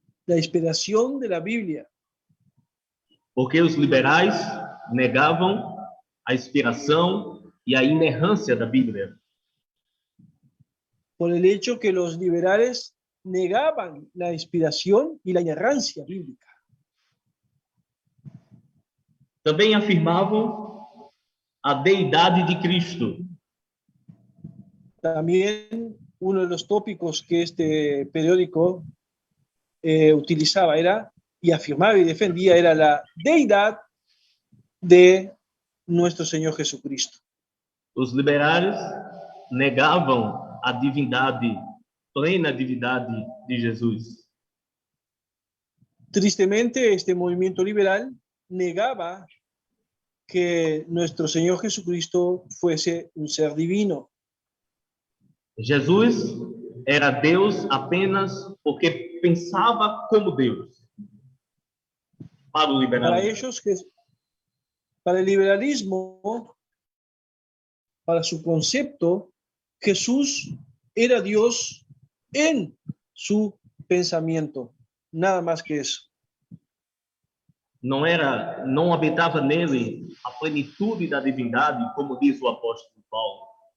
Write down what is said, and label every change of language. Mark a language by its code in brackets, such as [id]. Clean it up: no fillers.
[es] la inspiración de la Biblia, [pt] porque os liberais negavam a inspiração e a inerrância da Bíblia. [es] por el hecho que los liberales negaban la inspiración y la inerrancia bíblica. [pt] Também afirmavam a deidade de Cristo, [es] También uno de los tópicos que este periódico utilizaba era, y afirmaba y defendía, era la deidad de nuestro Señor Jesucristo. [pt] Os liberais negavam a divindade, plena divindade de Jesus. [es] Tristemente, este movimiento liberal negaba que nuestro Señor Jesucristo fuese un ser divino. [pt] Jesus era Deus apenas porque pensava como Deus. Para o [es] Para [pt] liberalismo. [es] ellos, para el liberalismo, para su concepto, Jesús era Dios en su pensamiento. nada más que eso. [pt] Não habitava nele a plenitude da divindade, como diz o apóstolo Paulo.